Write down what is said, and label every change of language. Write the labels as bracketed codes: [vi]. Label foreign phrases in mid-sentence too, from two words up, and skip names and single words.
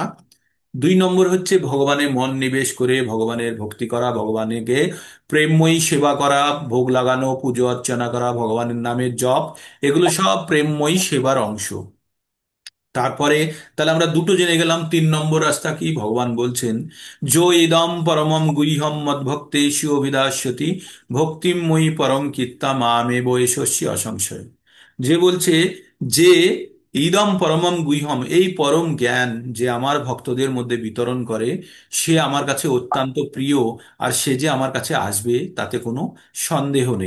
[bn] 2 নম্বর হচ্ছে ভগবানে মন নিবেশ করে ভগবানের ভক্তি করা, ভগবানকে প্রেমময়ী সেবা করা, ভোগ লাগানো, পুজো অর্চনা করা, ভগবানের নামের জপ, এগুলো সব প্রেমময়ী সেবার অংশ। তারপরে তাহলে আমরা দুটো জেনে গেলাম। 3 নম্বর রাস্তা কি? ভগবান বলছেন, [sa] যো ইদম পরমম গুহ্যম মদ্ভক্তেষু অভিদাস্যতি ভক্তিম মই পরম কীর্তা মামেব এষস্য অসংশয়। [bn] যে বলছে যে [sa] ইদম পরমম গুহ্যম, [bn] এই পরম জ্ঞান যে আমার ভক্তদের মধ্যে বিতরণ করে, সে আমার কাছে অত্যন্ত প্রিয়, আর সে যে আমার কাছে আসবে তাতে কোনো সন্দেহ নেই।